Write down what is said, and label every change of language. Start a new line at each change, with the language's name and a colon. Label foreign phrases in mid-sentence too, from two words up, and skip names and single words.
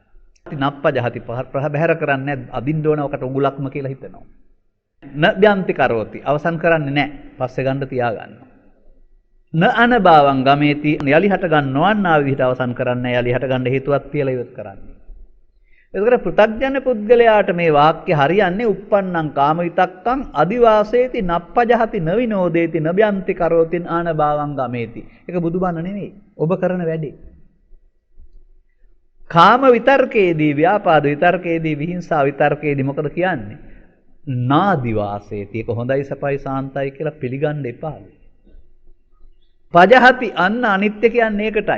Sinhala: නප්පජහති බහැර කරන්නේ අදින්න ඕන ඔකට උගුලක්ම කියලා හිතනවා.
Pali: න බ්‍යන්ති කරෝති
Sinhala: අවසන් කරන්නේ නැහැ. පස්සේ ගන්න තියා ගන්නවා.
Pali: න අනභවං ගමේති
Sinhala: යලි හට ගන්නවන්නා විදිහට අවසන් කරන්නේ යලි හට ගන්න හේතුවක් තියලා ඉවත් කරන්නේ. ඒකට පෘථග්ජන පුද්ගලයාට මේ වාක්‍ය හරියන්නේ
Pali: uppannam kama vitakkan adivaseeti nappajahati navinodeti nabyanti karotin අනභවං ගමේති.
Sinhala: ඒක බුදුබණ නෙමෙයි. ඔබ කරන වැඩේ. කාම විතර්කයේදී ව්‍යාපාද විතර්කයේදී විහිංසා විතර්කයේදී මොකද කියන්නේ? නාදිවාසේති. ඒක හොඳයි සපයි සාන්තයි කියලා පිළිගන්න එපා. පජහති අන්න අනිත්‍ය කියන්නේ ඒකටයි.